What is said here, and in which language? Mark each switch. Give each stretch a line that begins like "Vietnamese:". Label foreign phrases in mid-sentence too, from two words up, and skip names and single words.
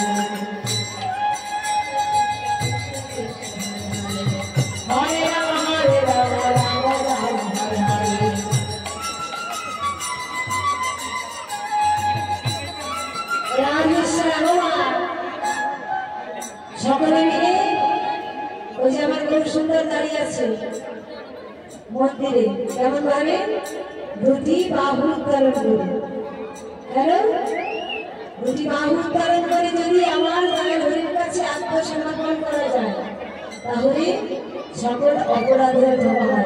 Sanskrit: हरे राम हरे राम राम राम हरे राधे राम সকলে
Bangla: মিলে ওই যে আমার খুব সুন্দর দাঁড়িয়ে আছে মন্দিরে কেমন ভাবে দুটি বাহু উত্তোলন করে হ্যালো দুটি বাহু উত্তোলন করে যদি আমার হরির কাছে আত্মসমর্পণ করা যায় তাহলে সকল অপরাধের ক্ষমা হয়।